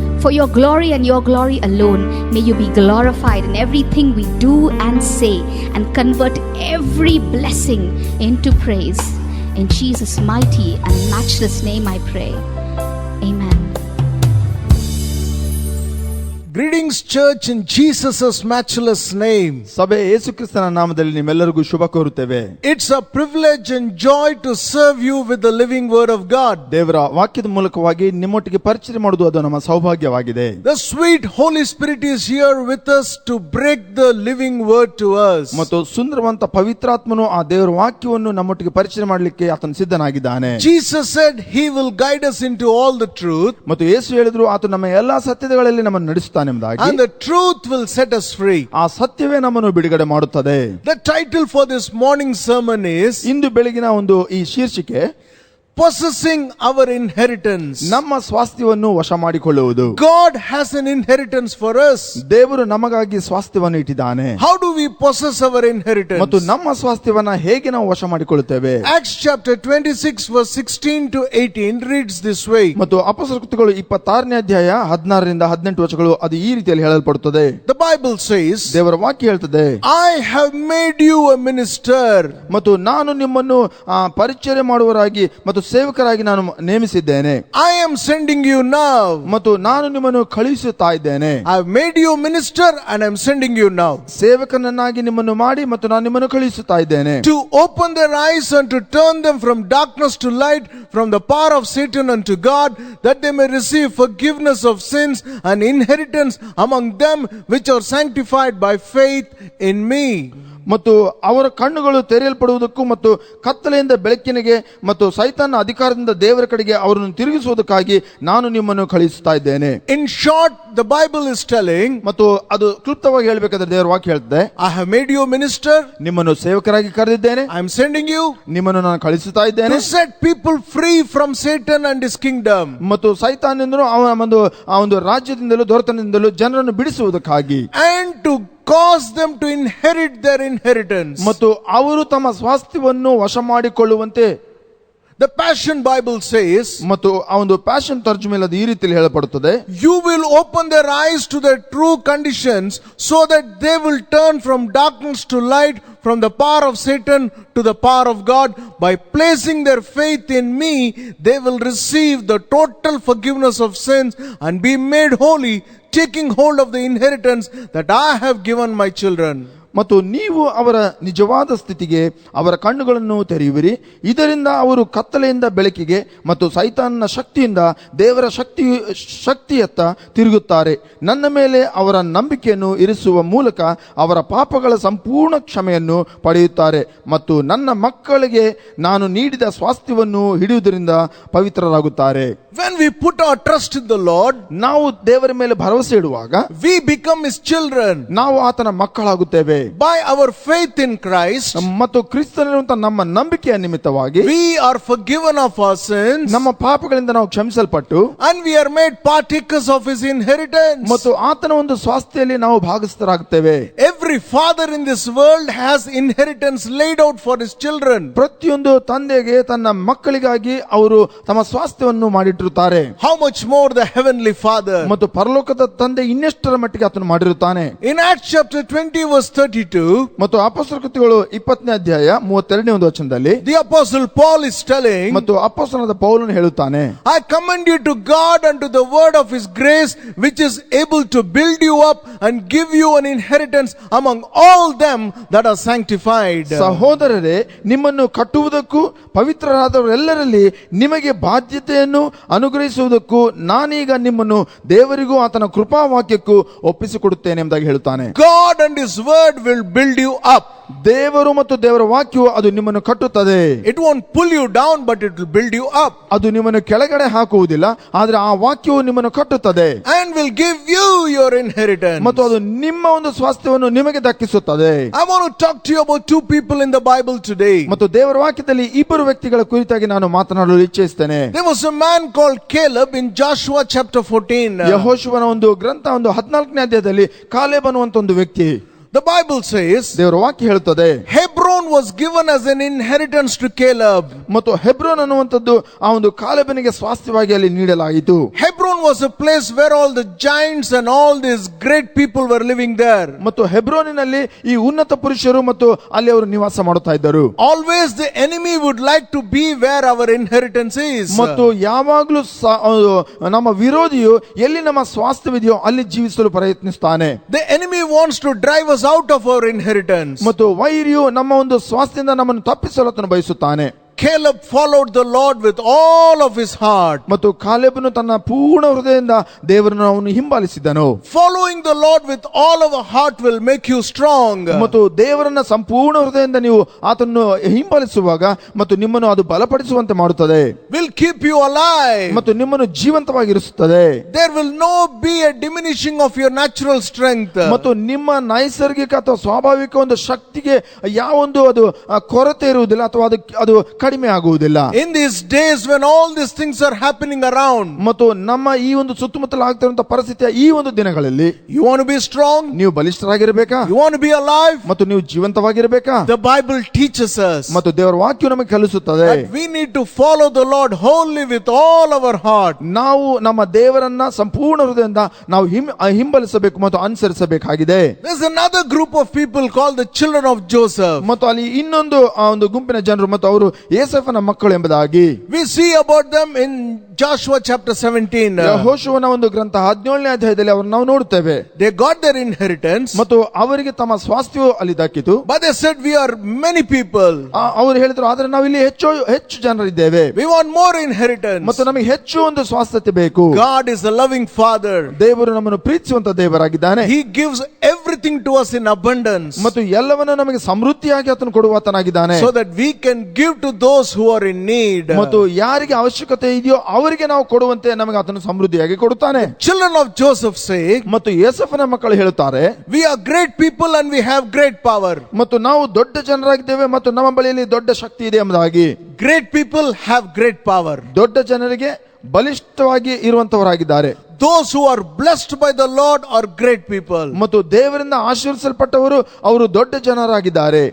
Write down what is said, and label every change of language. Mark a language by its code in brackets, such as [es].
[en] For your glory and your glory alone, may you be glorified in everything we do and say, and convert every blessing into praise. In Jesus' mighty and matchless name I pray. Amen. Greetings, church, in Jesus' matchless name. [kn] ಸಭೆ ಯೇಸು ಕ್ರಿಸ್ತನ ನಾಮದಲ್ಲಿ ನಿಮ್ಮೆಲ್ಲರಿಗೂ ಶುಭ ಕೋರುತ್ತೇವೆ. [en] It's a privilege and joy to serve you with the living word of God. [kn] ದೇವರ ವಾಕ್ಯದ ಮೂಲಕವಾಗಿ ನಿಮ್ಮೊಟ್ಟಿಗೆ ಪರಿಚಯ ಮಾಡುವುದು ಅದು ನಮ್ಮ ಸೌಭಾಗ್ಯವಾಗಿದೆ. [en] The sweet Holy Spirit is here with us to break the living word to us. [kn] ಮತ್ತು ಸುಂದರವಂತ ಪವಿತ್ರಾತ್ಮನು ಆ ದೇವರ ವಾಕ್ಯವನ್ನು ನಮ್ಮೊಟ್ಟಿಗೆ ಪರಿಚಯ ಮಾಡಲಿಕ್ಕೆ ಆತನು ಸಿದ್ಧನಾಗಿದ್ದಾನೆ. [en] Jesus said he will guide us into all the truth. [kn] ಮತ್ತು ಯೇಸು ಹೇಳಿದ್ರು ಆತನು ನಮ್ಮ ಎಲ್ಲಾ ಸತ್ಯಗಳಲ್ಲಿ ನಮ್ಮನ್ನು ನಡೆಸುತ್ತಾನೆ. [en] And the truth will set us free. [kn] ಆ ಸತ್ಯವೇ ನಮ್ಮನ್ನು ಬಿಡುಗಡೆ ಮಾಡುತ್ತದೆ. [en] The title for this morning sermon is [kn] ಇಂದು ಬೆಳಗಿನ ಒಂದು ಈ ಶೀರ್ಷಿಕೆ [en] possessing our inheritance. [kn] ನಮ್ಮ ಸ್ವಾಸ್ಥ್ಯವನ್ನು ವಶ ಮಾಡಿಕೊಳ್ಳುವುದು. [en] God has an inheritance for us. [kn] ದೇವರು ನಮಗಾಗಿ ಸ್ವಾಸ್ಥ್ಯವನ್ನು ಇಟ್ಟಿದ್ದಾನೆ. [en] How do we possess our inheritance? [kn] ಮತ್ತು ನಮ್ಮ ಸ್ವಾಸ್ಥ್ಯವನ್ನ ಹೇಗೆ ನಾವು ವಶ ಮಾಡಿಕೊಳ್ಳುತ್ತೇವೆ? [en] Acts chapter 26 verse 16 to 18 reads this way. [kn] ಮತ್ತು ಅಪೊಸ್ತಲರ ಕೃತ್ಯಗಳು 26ನೇ ಅಧ್ಯಾಯ 16 ರಿಂದ 18 ವಚನಗಳು ಅದು ಈ ರೀತಿಯಲ್ಲಿ ಹೇಳಲ್ಪಡುತ್ತದೆ. [en] The Bible says, [kn] ದೇವರ ವಾಕ್ಯ ಹೇಳ್ತದೆ, [en] I have made you a minister. [kn] ಮತ್ತು ನಾನು ನಿಮ್ಮನ್ನು ಪರಿಚಯ ಮಾಡುವರಾಗಿ ಮತ್ತು ಸೇವಕರಾಗಿ ನಾನು ನೇಮಿಸಿದ್ದೇನೆ. [en] I am sending you now. [kn] ಮತ್ತು ನಾನು ನಿಮ್ಮನ್ನು ಕಳುಹಿಸುತ್ತಾ ಇದ್ದೇನೆ. [en] I have made you minister and I am sending you now. [kn] ಸೇವಕನನ್ನಾಗಿ ನಿಮ್ಮನ್ನು ಮಾಡಿ ಮತ್ತು ನಾನು ನಿಮ್ಮನ್ನು ಕಳುಹಿಸುತ್ತಾ ಇದ್ದೇನೆ. [en] To open their eyes and to turn them from darkness to light, from the power of Satan unto God, that they may receive forgiveness of sins and inheritance among them which are sanctified by faith in me. [kn] ಮತ್ತು ಅವರ ಕಣ್ಣುಗಳು ತೆರೆಯಲ್ಪಡುವುದಕ್ಕೂ ಮತ್ತು ಕತ್ತಲೆಯಿಂದ ಬೆಳಕಿನಿಗೆ ಮತ್ತು ಸೈತಾನ ಅಧಿಕಾರದಿಂದ ದೇವರ ಕಡೆಗೆ ಅವರನ್ನು ತಿರುಗಿಸುವುದಕ್ಕಾಗಿ ನಾನು ನಿಮ್ಮನ್ನು ಕಳುಹಿಸುತ್ತಾ ಇದ್ದೇನೆ. [en] In short, the Bible is telling, [kn] ಮತ್ತು ಅದು ಕ್ಲುಪ್ತವಾಗಿ ಹೇಳಬೇಕಾದ್ರೆ ದೇವರ ವಾಕ್ಯ ಹೇಳ್ತದೆ, [en] I have made you a minister, [kn] ನಿಮ್ಮನ್ನು ಸೇವಕರಾಗಿ ಕರೆದಿದ್ದೇನೆ, [en] I am sending you [kn] ನಿಮ್ಮನ್ನು ನಾನು ಕಳುಹಿಸುತ್ತಾ ಇದ್ದೇನೆ [en] to set people free from Satan and his kingdom. [kn] ಮತ್ತು ಸೈತಾನದಿಂದಲೂ ಆ ಒಂದು ರಾಜ್ಯದಿಂದಲೂ ದೊರೆತನದಿಂದಲೂ ಜನರನ್ನು ಬಿಡಿಸುವುದಕ್ಕಾಗಿ, [en] And to cause them to inherit their inheritance. [kn] ಮತ್ತು ಅವರು ತಮ್ಮ ಸ್ವಾಸ್ಥ್ಯವನ್ನು ವಶ ಮಾಡಿಕೊಳ್ಳುವಂತೆ. [en] The Passion Bible says, [kn] ಮತ್ತು ಆ ಒಂದು ಪ್ಯಾಷನ್ ತರ್ಜುಮೆಯಲ್ಲಿ ಅದು ಈ ರೀತಿಯಲ್ಲಿ ಹೇಳಲ್ಪಡುತ್ತದೆ, [en] you will open their eyes to their true conditions so that they will turn from darkness to light, from the power of Satan to the power of God. By placing their faith in me, they will receive the total forgiveness of sins and be made holy, taking hold of the inheritance that I have given my children. [kn] ಮತ್ತು ನೀವು ಅವರ ನಿಜವಾದ ಸ್ಥಿತಿಗೆ ಅವರ ಕಣ್ಣುಗಳನ್ನು ತೆರೆಯುವಿರಿ. ಇದರಿಂದ ಅವರು ಕತ್ತಲೆಯಿಂದ ಬೆಳಕಿಗೆ ಮತ್ತು ಸೈತಾನನ ಶಕ್ತಿಯಿಂದ ದೇವರ ಶಕ್ತಿಯತ್ತ ತಿರುಗುತ್ತಾರೆ. ನನ್ನ ಮೇಲೆ ಅವರ ನಂಬಿಕೆಯನ್ನು ಇರಿಸುವ ಮೂಲಕ ಅವರ ಪಾಪಗಳ ಸಂಪೂರ್ಣ ಕ್ಷಮೆಯನ್ನು ಪಡೆಯುತ್ತಾರೆ ಮತ್ತು ನನ್ನ ಮಕ್ಕಳಿಗೆ ನಾನು ನೀಡಿದ ಸ್ವಾಸ್ಥ್ಯವನ್ನು ಹಿಡಿಯುವುದರಿಂದ ಪವಿತ್ರರಾಗುತ್ತಾರೆ. [en] When we put our trust in the Lord, [kn] ನಾವು ದೇವರ ಮೇಲೆ ಭರವಸೆ ಇಡುವಾಗ [en] we become his children. [kn] ನಾವು ಆತನ ಮಕ್ಕಳಾಗುತ್ತೇವೆ. [en] By our faith in Christ, [kn] ಮತ್ತು ಕ್ರಿಸ್ತನಿರುವಂತಹ ನಮ್ಮ ನಂಬಿಕೆಯ ನಿಮಿತ್ತವಾಗಿ [en] we are forgiven of our sins, [kn] ನಮ್ಮ ಪಾಪಗಳಿಂದ ನಾವು ಕ್ಷಮಿಸಲ್ಪಟ್ಟು [en] and we are made partakers of his inheritance. [kn] ಮತ್ತು ಆತನ ಒಂದು ಸ್ವಾಸ್ಥ್ಯದಲ್ಲಿ ನಾವು ಭಾಗಸ್ಥರಾಗುತ್ತೇವೆ. [en] Every father in this world has inheritance laid out for his children. [kn] ಪ್ರತಿಯೊಂದು ತಂದೆಗೆ ತನ್ನ ಮಕ್ಕಳಿಗಾಗಿ ಅವರು ತಮ್ಮ ಸ್ವಾಸ್ಥ್ಯವನ್ನು ಮಾಡಿಟ್ಟಿರುತ್ತಾರೆ. [en] How much more the heavenly Father? [kn] ಮತ್ತು ಪರಲೋಕದ ತಂದೆ ಇನ್ನೆಷ್ಟರ ಮಟ್ಟಿಗೆ ಆತನು ಮಾಡಿರುತ್ತಾನೆ. [en] In Acts chapter 20 verse 32, [kn] ಮತ್ತು ಅಪೊಸ್ತಲರ ಕೃತ್ಯಗಳು 20ನೇ ಅಧ್ಯಾಯ 32ನೇ ಒಂದು ವಚನದಲ್ಲಿ [en] the apostle Paul is telling, [kn] ಮತ್ತು ಅಪೊಸ್ತಲನಾದ ಪೌಲನು ಹೇಳುತ್ತಾನೆ, [en] I commend you to God and to the word of his grace, which is able to build you up and give you an inheritance among all them that are sanctified. [kn] ಸಹೋದರರೇ, ನಿಮ್ಮನ್ನು ಕಟ್ಟುವುದಕ್ಕೂ ಪವಿತ್ರರಾದವರೆಲ್ಲರಲ್ಲಿ ನಿಮಗೆ ಬಾಧ್ಯತೆಯನ್ನು ಅನುಗ್ರಹಿಸುವುದಕ್ಕೂ ನಾನೀಗ ನಿಮ್ಮನ್ನು ದೇವರಿಗೂ ಆತನ ಕೃಪಾವಾಕ್ಯಕ್ಕೂ ಒಪ್ಪಿಸಿಕೊಡುತ್ತೇನೆ ಎಂಬುದಾಗಿ ಹೇಳುತ್ತಾನೆ. [en] God and his word will build you up. [kn] ದೇವರು ಮತ್ತು ದೇವರ ವಾಕ್ಯವು ಅದು ನಿಮ್ಮನ್ನು ಕಟ್ಟುತ್ತದೆ. [en] It won't pull you down, but it will build you up. [kn] ಅದು ನಿಮ್ಮನ್ನು ಕೆಳಗಡೆ ಹಾಕುವುದಿಲ್ಲ, ಆದರೆ ಆ ವಾಕ್ಯವು ನಿಮ್ಮನ್ನು ಕಟ್ಟುತ್ತದೆ. [en] And will give you your inheritance. [kn] ಮತ್ತು ಅದು ನಿಮ್ಮ ಒಂದು ಸ್ವಾಸ್ಥ್ಯವನ್ನು ನಿಮಗೆ ದಕ್ಕಿಸುತ್ತದೆ. [en] I want to talk to you about two people in the Bible today. [kn] ಮತ್ತು ದೇವರ ವಾಕ್ಯದಲ್ಲಿ ಇಬ್ಬರು ವ್ಯಕ್ತಿಗಳ ಕುರಿತಾಗಿ ನಾನು ಮಾತನಾಡಲು ಇಚ್ಛಿಸುತ್ತೇನೆ. [en] There was a man called Caleb in Joshua chapter 14. [kn] ಯೆಹೋಶುವನ ಒಂದು ಗ್ರಂಥ 14ನೇ ಅಧ್ಯಾಯದಲ್ಲಿ ಕಾಲೇಬ್ ಅನ್ನುವಂತ ಒಂದು ವ್ಯಕ್ತಿ. [en] The Bible says, [kn] ದೇವರ ವಾಕ್ಯ ಹೇಳುತ್ತದೆ, [en] Hebron was given as an inheritance to Caleb. [kn] ಮತ್ತು ಹೆಬ್ರೋನ್ ಅನ್ನುವಂಥದ್ದು ಆ ಒಂದು ಕಾಲೇಬನಿಗೆ ಸ್ವಾಸ್ಥ್ಯವಾಗಿ ಅಲ್ಲಿ ನೀಡಲಾಯಿತು. [en] Hebron was a place where all the giants and all these great people were living there. [kn] ಮತ್ತು ಹೆಬ್ರೋನಿನಲ್ಲಿ ಈ ಉನ್ನತ ಪುರುಷರು ಮತ್ತು ಅಲ್ಲಿ ಅವರು ನಿವಾಸ ಮಾಡುತ್ತಾ ಇದ್ದರು. [en] Always the enemy would like to be where our inheritance is. [kn] ಮತ್ತು ಯಾವಾಗಲೂ ನಮ್ಮ ವಿರೋಧಿಯು ಎಲ್ಲಿ ನಮ್ಮ ಸ್ವಾಸ್ಥ್ಯವಿದೆಯೋ ಅಲ್ಲಿ ಜೀವಿಸಲು ಪ್ರಯತ್ನಿಸುತ್ತಾನೆ. [en] The enemy wants to drive us out of our inheritance. [kn] ಮತ್ತು ವೈರಿಯು ನಮ್ಮ ಒಂದು ಸ್ವಾಸ್ಥ್ಯದಿಂದ ನಮ್ಮನ್ನು ತಪ್ಪಿಸಲು ಆತನು ಬಯಸುತ್ತಾನೆ. [en] Caleb followed the Lord with all of his heart. [kn] ಮತ್ತು ಕಾಲೇಬನು ತನ್ನ ಪೂರ್ಣ ಹೃದಯದಿಂದ ದೇವರನ್ನು ಅವನು ಹಿಂಬಾಲಿಸಿದನು. [en] Following the Lord with all of our heart will make you strong. [kn] ಮತ್ತು ದೇವರನ್ನ ಸಂಪೂರ್ಣ ಹೃದಯದಿಂದ ನೀವು ಆತನನ್ನು ಹಿಂಬಾಲಿಸುವಾಗ ಮತ್ತು ನಿಮ್ಮನ್ನು ಅದು ಬಲಪಡಿಸುವಂತೆ ಮಾಡುತ್ತದೆ. [en] Will keep you alive. [kn] ಮತ್ತು ನಿಮ್ಮನ್ನು ಜೀವಂತವಾಗಿರಿಸುತ್ತದೆ. [en] There will no be a diminishing of your natural strength. [kn] ಮತ್ತು ನಿಮ್ಮ ನೈಸರ್ಗಿಕ ಅಥವಾ ಸ್ವಾಭಾವಿಕ ಒಂದು ಶಕ್ತಿಗೆ ಯಾವೊಂದು ಅದು ಕೊರತೆ ಇರುವುದಿಲ್ಲ ಅಥವಾ ಅದು ಕಡಿಮೆ ಆಗುವುದಿಲ್ಲ. [en] In these days when all these things are happening around, [kn] ಮತ್ತು ನಮ್ಮ ಈ ಒಂದು ಸುತ್ತಮುತ್ತಲ ಆಗ್ತಿರುವಂತಹ ಪರಿಸ್ಥಿತಿಯ ಈ ಒಂದು ದಿನಗಳಲ್ಲಿ [en] you want to be strong, [kn] ನೀವು ಬಲಿಷ್ಠರಾಗಿರಬೇಕಾ, [en] you want to be alive, [kn] ಮತ್ತು ನೀವು ಜೀವಂತವಾಗಿರಬೇಕಾ. [en] the Bible teaches us [kn] ಮತ್ತು ದೇವರ ವಾಕ್ಯವು ನಮಗೆ ಕಲಿಸುತ್ತದೆ [en] that we need to follow the Lord wholly with all our heart. [kn] ನಾವು ನಮ್ಮ ದೇವರನ್ನ ಸಂಪೂರ್ಣ ಹೃದಯದಿಂದ ನಾವು ಹಿಂಬಲಿಸಬೇಕು ಮತ್ತು ಅನುಸರಿಸಬೇಕಾಗಿದೆ. [en] There's another group of people called the children of Joseph. [kn] ಮತ್ತು ಅಲ್ಲಿ ಇನ್ನೊಂದು ಆ ಒಂದು ಗುಂಪಿನ ಜನರು ಮತ್ತು ಅವರು ಏಸೆಫನ ಮಕ್ಕಳು ಎಂಬುದಾಗಿ. [en] We see about them in Joshua chapter 17. [kn] ಯೆಹೋಶುವನ ಒಂದು ಗ್ರಂಥ 17ನೇ ಅಧ್ಯಾಯದಲ್ಲಿ ಅವರನ್ನು ನಾವು ನೋಡುತ್ತೇವೆ. [en] They got their inheritance, [kn] ಮತ್ತು ಅವರಿಗೆ ತಮ್ಮ ಸ್ವಾಸ್ಥ್ಯವು ಅಲ್ಲಿ ದಕ್ಕಿತು. [en] but they said, we are many people. [kn] ಅವರು ಹೇಳಿದ್ರು, ಆದ್ರೆ ನಾವು ಇಲ್ಲಿ ಹೆಚ್ಚು ಜನರಿದ್ದೇವೆ, [en] We want more inheritance. [kn] ಮತ್ತು ನಮಗೆ ಹೆಚ್ಚು ಒಂದು ಸ್ವಾಸ್ಥ್ಯತೆ ಬೇಕು. [en] God is a loving Father. [kn] ದೇವರು ನಮ್ಮನ್ನು ಪ್ರೀತಿಸುವಂತ ದೇವರಾಗಿದ್ದಾನೆ. [en] He gives everything to us in abundance, [kn] ಮತ್ತು ಎಲ್ಲವನ್ನೂ ನಮಗೆ ಸಮೃದ್ಧಿಯಾಗಿ ಆತನು ಕೊಡುವಾತನಾಗಿದ್ದಾನೆ. [en] so that we can give to those who are in need. [kn] ಮತ್ತು ಯಾರಿಗೆ ಅವಶ್ಯಕತೆ ಇದೆಯೋ ಅವರಿಗೆ ನಾವು ಕೊಡುವಂತೆ ನಮಗೆ ಆತನು ಸಮೃದ್ಧಿಯಾಗಿ ಕೊಡುತ್ತಾನೆ. [en] Children of Joseph say, [kn] ಮತ್ತು ಯೋಸೇಫನ ಮಕ್ಕಳು ಹೇಳುತ್ತಾರೆ, [en] we are great people and we have great power. [kn] ಮತ್ತು ನಾವು ದೊಡ್ಡ ಜನರಾಗಿದ್ದೇವೆ ಮತ್ತು ನಮ್ಮ ಬಳಿಯಲ್ಲಿ ದೊಡ್ಡ ಶಕ್ತಿ ಇದೆ ಎಂಬುದಾಗಿ. [en] Great people have great power. [kn] ದೊಡ್ಡ ಜನರಿಗೆ ಬಲಿಷ್ಠವಾಗಿ ಇರುವಂತವರಾಗಿದ್ದಾರೆ. [en] Those who are blessed by the Lord are great people. [kn] ಮತ್ತು ದೇವರಿಂದ ಆಶೀರ್ವದಿಸಲ್ಪಟ್ಟವರು ಅವರು ದೊಡ್ಡ ಜನರಾಗಿದ್ದಾರೆ.